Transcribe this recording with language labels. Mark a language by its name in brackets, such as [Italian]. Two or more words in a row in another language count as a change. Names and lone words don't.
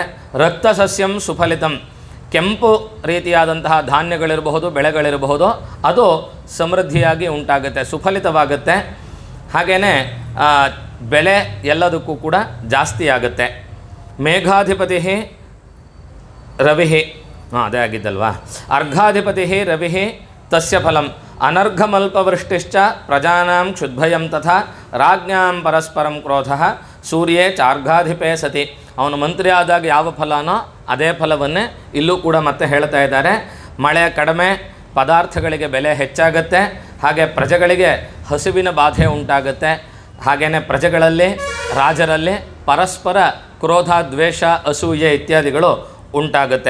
[Sanskrit] ರಕ್ತಸಸ್ಯಂ ಸುಫಲಿತಂ [Kannada] ಕೆಂಪು ರೀತಿಯಾದಂತಹ ಧಾನ್ಯಗಳಿರಬಹುದು ಬೆಳೆಗಳಿರಬಹುದು ಅದು ಸಮೃದ್ಧಿಯಾಗಿ ಉಂಟಾಗುತ್ತೆ, ಸುಫಲಿತವಾಗುತ್ತೆ. ಹಾಗೆಯೇ ಬೆಳೆ ಎಲ್ಲದಕ್ಕೂ ಕೂಡ ಜಾಸ್ತಿ ಆಗುತ್ತೆ. ಮೇಘಾಧಿಪತಿ ರವಿ ಅದೇ ಆಗಿದ್ದಲ್ವಾ. [Sanskrit] ಅರ್ಘಾಧಿಪತಿ ರವಿ ತಸ್ಯ ಫಲಂ ಅನರ್ಘಮಲ್ಪವೃಷ್ಟಿಶ್ಚ ಪ್ರಜಾನಾಂ ಕ್ಷುದ್ಭಯಂ ತಥಾ ರಾಜ್ಞಾಂ ಪರಸ್ಪರಂ ಕ್ರೋಧ ಸೂರ್ಯೇ ಚಾರ್ಘಾಧಿಪೇ ಸತಿ. [Kannada] ಅವನು ಮಂತ್ರಿ ಆದಾಗ ಯಾವ ಫಲನೋ ಅದೇ ಫಲವನ್ನೇ ಇಲ್ಲೂ ಕೂಡ ಮತ್ತೆ ಹೇಳ್ತಾ ಇದ್ದಾರೆ. ಮಳೆ ಕಡಿಮೆ, ಪದಾರ್ಥಗಳಿಗೆ ಬೆಲೆ ಹೆಚ್ಚಾಗುತ್ತೆ, ಹಾಗೆ ಪ್ರಜೆಗಳಿಗೆ ಹಸುವಿನ ಬಾಧೆ ಉಂಟಾಗುತ್ತೆ. ಹಾಗೆಯೇ ಪ್ರಜೆಗಳಲ್ಲಿ ರಾಜರಲ್ಲಿ ಪರಸ್ಪರ ಕ್ರೋಧ ದ್ವೇಷ ಅಸೂಯೆ ಇತ್ಯಾದಿಗಳು ಉಂಟಾಗುತ್ತೆ.